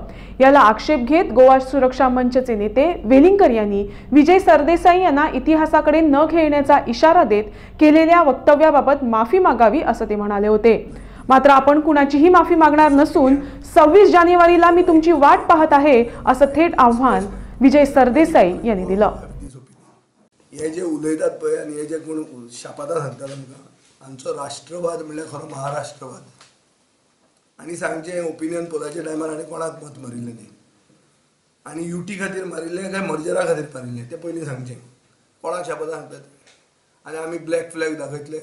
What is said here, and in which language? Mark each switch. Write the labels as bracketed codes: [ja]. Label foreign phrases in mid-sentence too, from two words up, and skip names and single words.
[mr] याला आक्षेप घेत गोवा सुरक्षा मंचचे नेते वेलिंगकर यांनी विजय सरदेसाई यांना इतिहासाकडे न खेळण्याचा इशारा देत केलेल्या वक्तव्याबाबत माफी मागावी असं ते म्हणाले होते। मात्र आपण कुणाचीही माफी मागणार नसून 26 जानेवारीला मी तुमची वाट पाहत आहे असं थेट आव्हान विजय सरदेसाई यांनी दिलं। [kok] हे जे उलयतात पळय आनी हे जे कोण शापादा सांगतात आमकां आमचो राष्ट्रवाद म्हणल्यार खरो महाराष्ट्रवाद आनी सांगचे [en] opinion pollाच्या [kok] टायमार आनी कोणाक मत मारिल्लें न्ही आनी युटी खातीर मारिल्लें काय मर्जरा खातीर मारिल्लें तें पयलीं सांगचें। कोणाक शापादा सांगतात आनी आमी [en] black flag [kok] दाखयतले।